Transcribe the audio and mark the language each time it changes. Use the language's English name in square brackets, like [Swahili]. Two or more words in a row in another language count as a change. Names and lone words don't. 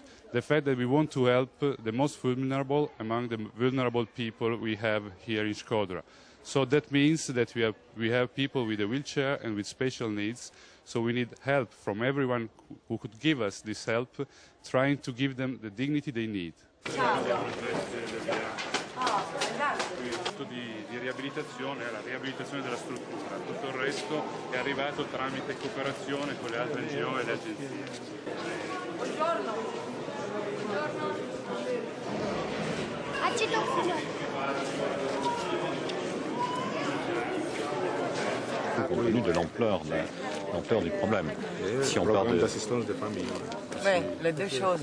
[English] The fact that we want to help the most vulnerable among the vulnerable people we have here in Shkodra. So that means that we have people with a wheelchair and with special needs, so we need help from everyone who could give us this help, trying to give them the dignity they need. [Italian] Di riabilitazione è la riabilitazione della struttura, tutto il resto è arrivato tramite cooperazione con le altre NGO e le agenzie. Buongiorno. [French] Compte tenu de l'ampleur du problème. Si on parle d'assistance des familles. Oui, les deux choses.